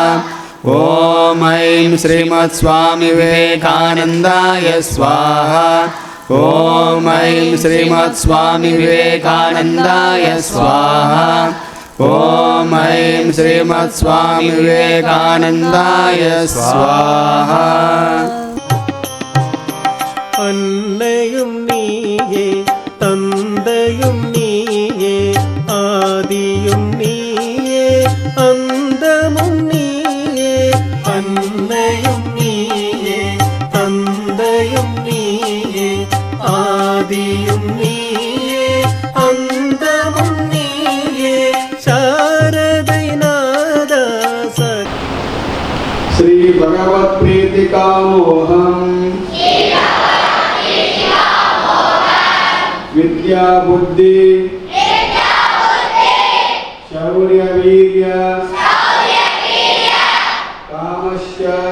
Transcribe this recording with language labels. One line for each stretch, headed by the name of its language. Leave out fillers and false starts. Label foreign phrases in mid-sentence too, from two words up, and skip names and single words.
Sanskrit: ॐ ऐं श्रीमत्स्वामी विवेकानन्दाय स्वाहा। ॐ ऐं श्रीमत्स्वामी विवेकानन्दाय स्वाहा। ॐ ऐं श्रीमत्स्वामी विवेकानन्दाय स्वाहा।
Tamil: அன்னையும் நீயே தந்தையும் நீயே ஆதியும் நீயே அந்தமும் நீயே அன்னையும் நீயே தந்தையும் நீயே ஆதியும் நீயே அந்தமும் நீயே சாரதை நாதா
Sanskrit: श्री भगवत प्रीति का मोहम विद्या बुद्धि शौर्य वीर्य कामस्य